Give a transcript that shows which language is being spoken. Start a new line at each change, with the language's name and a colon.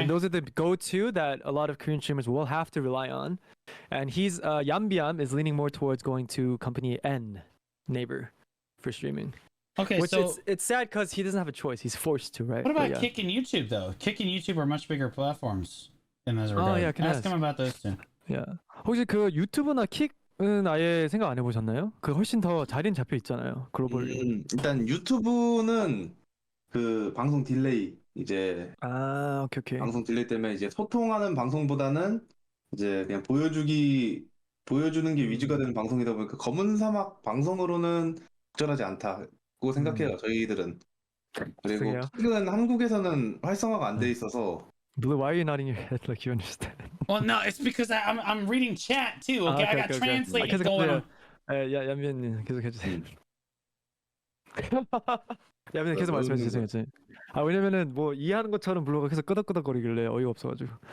English: And those are the go-to that a lot of Korean streamers will have to rely on. And he's Yambiam is leaning more towards going to Company N, Naver, for streaming. Okay, which so it's sad because he doesn't have a choice. He's forced to, right? What about Kick and YouTube though? Kick and YouTube are much bigger platforms in this regard. Oh yeah, ask him about those two. Yeah.
Korean: 혹시 그 유튜브나 킥은 아예 생각 안 해보셨나요? 그 훨씬 더 자리는 잡혀 있잖아요. 글로벌. 일단 유튜브는 그 방송 딜레이 이제 오케이. 방송 딜레이 때문에 이제 소통하는 방송보다는 이제 그냥 보여주는 게 위주가 되는 방송이다 보니까 검은 사막 방송으로는 적절하지 않다고 생각해요. 저희들은. 그리고 킥은 한국에서는 활성화가 안 돼 있어서.
English: Blue, why are you nodding your head like you understand? Well, no, it's because I'm reading chat too. Okay, I got translating going on.
Korean: 얀비언님 계속 해주세요. 얀비언님 계속 말씀해주세요. 왜냐면은 뭐 이해하는 것처럼 블루가 계속 끄덕끄덕거리길래 어이가 없어가지고.